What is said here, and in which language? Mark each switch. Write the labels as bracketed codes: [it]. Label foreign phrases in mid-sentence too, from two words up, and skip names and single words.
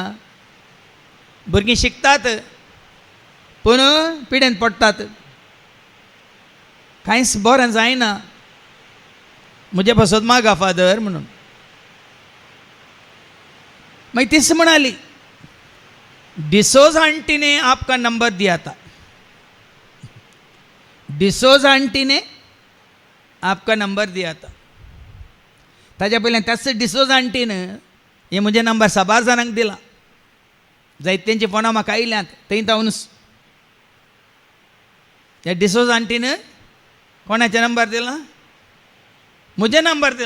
[kok] भुरगीं शिकतात पूण पिडेंत पडटात. कांयच बरें जायना. म्हजे पासत मागा फादर म्हणून. [hi] मागीर तीच म्हणाली डिसोज आंटी ने आपका नंबर दिया था. डिसोज आंटी ने आपका नंबर दिया था. [kok] ताच्या पयलें त्याच डिसोज आंटीन हे म्हजे नंबर 6 जाणांक दिला. जायत्यांची फोनां म्हाका आयल्यांत थंय तावन ह्या डिसोज आंटीन कोणाचे नंबर दिला? म्हजे नंबर दिला.